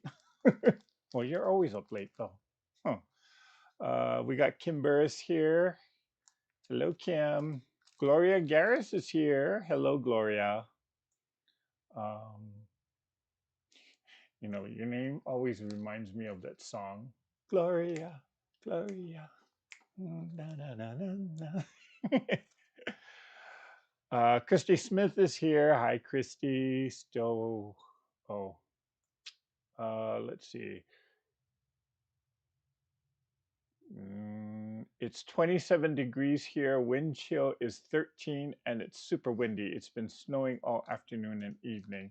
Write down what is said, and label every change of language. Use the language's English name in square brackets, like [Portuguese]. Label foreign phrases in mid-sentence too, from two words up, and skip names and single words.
[English] Well, you're always up late, though. Huh. We got Kim Burris here. Hello, Kim. Gloria Garris is here. Hello, Gloria. Um, your name always reminds me of that song, Gloria, Gloria. Na, na, na, na, na. Christy Smith is here. Hi, Christy. Still, oh, let's see. It's 27 degrees here. Wind chill is 13, and it's super windy. It's been snowing all afternoon and evening.